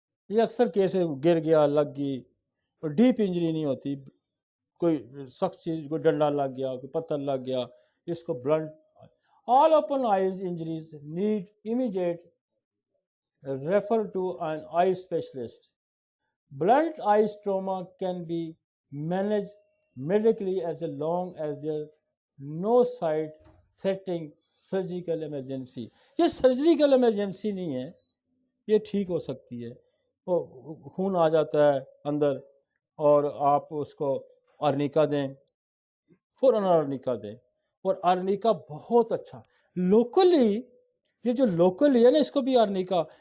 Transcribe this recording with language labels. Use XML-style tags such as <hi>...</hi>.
<hi>ये अक्सर केस गिर गया, लग गई, और डीप इंजरी नहीं होती, कोई सख्त चीज, कोई डंडा लग गया, कोई पत्थर लग गया, इसको blunt.</hi> <en>All open eyes injuries need immediate refer to an eye specialist. Blunt eyes trauma can be managed medically as long as there no side threatening surgical emergency.</en> <hi>ये सर्जिकल इमरजेंसी नहीं है, ये ठीक हो सकती है। वो खून आ जाता है अंदर और आप उसको आर्निका दें, फौरन आर्निका दें, और आर्निका बहुत अच्छा लोकली, ये जो लोकली है ना, इसको भी आर्निका।</hi>